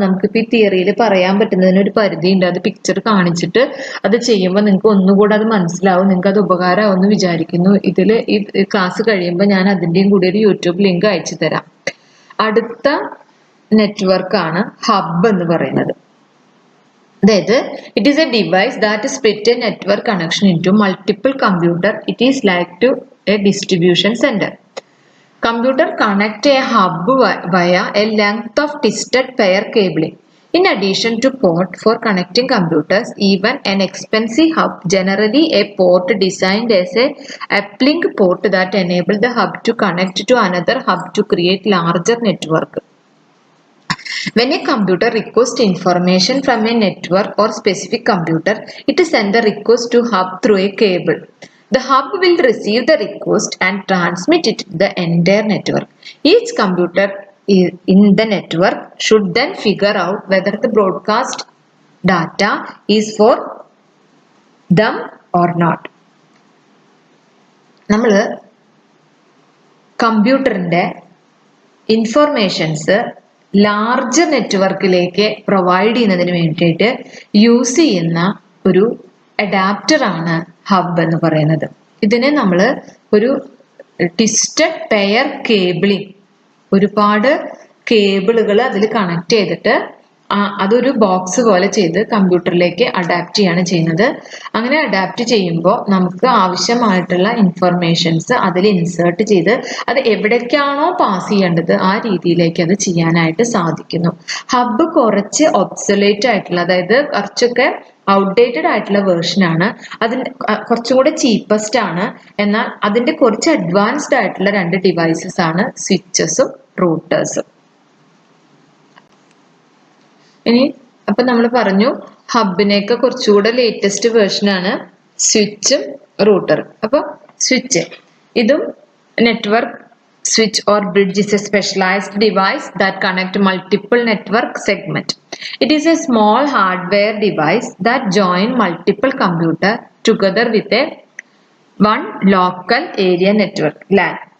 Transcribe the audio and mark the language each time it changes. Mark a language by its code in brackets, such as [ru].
[ml] നമുക്കിപ്പോൾ ഈ തിയറിയിൽ പറയാൻ പറ്റുന്നതിന് ഒരു പരിധി ഉണ്ട്. അത് പിക്ചർ കാണിച്ചിട്ട് അത് ചെയ്യുമ്പോൾ നിങ്ങൾക്ക് ഒന്നുകൂടെ അത് മനസ്സിലാവും. നിങ്ങൾക്ക് അത് ഉപകാരമാവുമെന്ന് വിചാരിക്കുന്നു. ഇതിൽ ഈ ക്ലാസ് കഴിയുമ്പോൾ ഞാൻ അതിൻ്റെയും കൂടി ഒരു യൂട്യൂബ് ലിങ്ക് അയച്ചു തരാം. അടുത്ത നെറ്റ്വർക്കാണ് ഹബ്ബ് എന്ന് പറയുന്നത്. അതായത് [en] it is a device that split a network connection into multiple computer. It is like to a distribution center. Computer connect a hub via a length of twisted pair cabling. In addition to port for connecting computers, even an expensive hub, generally a port designed as a uplink port that enable the hub to connect to another hub to create larger network. When a computer requests information from a network or specific computer, it sends the request to hub through a cable. The hub will receive the request and transmit it to the entire network. Each computer in the network should then figure out whether the broadcast data is for them or not. [ml] നമ്മൾ കമ്പ്യൂട്ടറിൻ്റെ informations large നെറ്റ്വർക്കിലേക്ക് provide ചെയ്യുന്നതിന് വേണ്ടിയിട്ട് use ചെയ്യുന്ന ഒരു അഡാപ്റ്ററാണ് hub എന്ന് പറയുന്നത്. ഇതിനെ നമ്മൾ ഒരു ട്വിസ്റ്റഡ് പെയർ കേബിളിംഗ്, ഒരുപാട് കേബിളുകൾ അതിൽ കണക്ട് ചെയ്തിട്ട് അതൊരു ബോക്സ് പോലെ ചെയ്ത് കമ്പ്യൂട്ടറിലേക്ക് അഡാപ്റ്റ് ചെയ്യാണ് ചെയ്യുന്നത്. അങ്ങനെ അഡാപ്റ്റ് ചെയ്യുമ്പോൾ നമുക്ക് ആവശ്യമായിട്ടുള്ള ഇൻഫർമേഷൻസ് അതിൽ ഇൻസേർട്ട് ചെയ്ത് അത് എവിടേക്കാണോ പാസ് ചെയ്യേണ്ടത് ആ രീതിയിലേക്ക് അത് ചെയ്യാനായിട്ട് സാധിക്കുന്നു. ഹബ്ബ് കുറച്ച് ഒബ്സൊലേറ്റ് ആയിട്ടുള്ള, അതായത് കുറച്ചൊക്കെ ഔട്ട്ഡേറ്റഡ് ആയിട്ടുള്ള വേർഷനാണ്. അതിൻ്റെ കുറച്ചും കൂടെ ചീപ്പസ്റ്റ് ആണ്. എന്നാൽ അതിൻ്റെ കുറച്ച് അഡ്വാൻസ്ഡ് ആയിട്ടുള്ള രണ്ട് ഡിവൈസസ് ആണ് സ്വിച്ചസും റൂട്ടേഴ്സും. ഇനി അപ്പൊ നമ്മൾ പറഞ്ഞു ഹബിനേക്ക് കുറച്ചുകൂടെ ലേറ്റസ്റ്റ് വേർഷനാണ് സ്വിച്ചും റൂട്ടറും. അപ്പൊ സ്വിച്ച് ഇതും network [en] switch or bridge is a specialized device that connect multiple network segment. It is a small hardware device that join multiple computer together with a one local area network LAN.